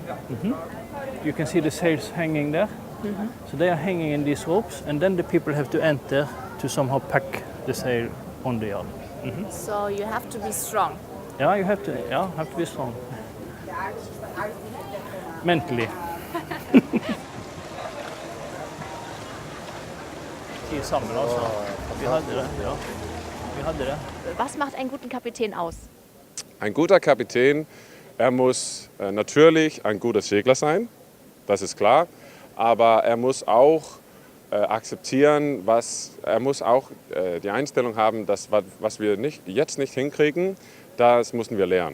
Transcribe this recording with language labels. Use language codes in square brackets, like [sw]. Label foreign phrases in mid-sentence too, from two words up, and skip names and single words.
[en] You can see the sails hanging there. So they are hanging in these ropes, and then the people have to enter to somehow pack the sail on the yard. So you have to be strong. Yeah, you have to be strong. Mentally. [no] I sammen altså. Vi hadde det, ja. Vi hadde det. [de] Was macht einen guten Kapitän aus? Ein guter Kapitän, er muss natürlich ein guter Segler sein, das ist klar. Aber er muss auch akzeptieren, er muss auch die Einstellung haben, dass was wir jetzt nicht hinkriegen, das müssen wir lernen.